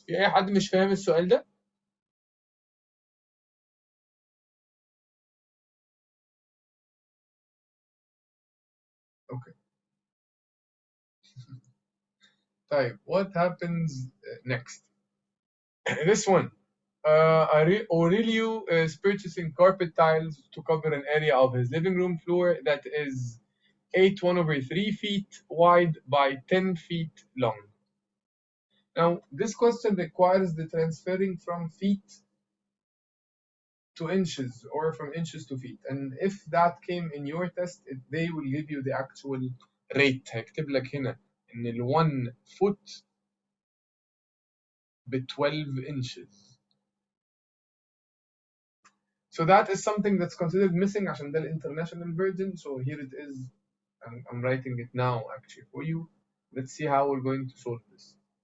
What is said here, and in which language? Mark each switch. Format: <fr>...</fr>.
<ar>في أي حد مش فاهم السؤال ده؟ Okay.</ar> <en>طيب, what happens next? This one. Aurelio is purchasing carpet tiles to cover an area of his living room floor that is 1/3 feet wide by 10 feet long. Now, this question requires the transferring from feet to inches or from inches to feet. And if that came in your test, they will give you the actual rate.</en> <ar>هيكتب لك هنا إن ال 1 foot ب 12 inches.</ar> <en>So that is something that's considered missing</en> <ar>عشان ده</ar> <en>international version. So here it is. I'm writing it now actually for you. Let's see how we're going to solve this.</en>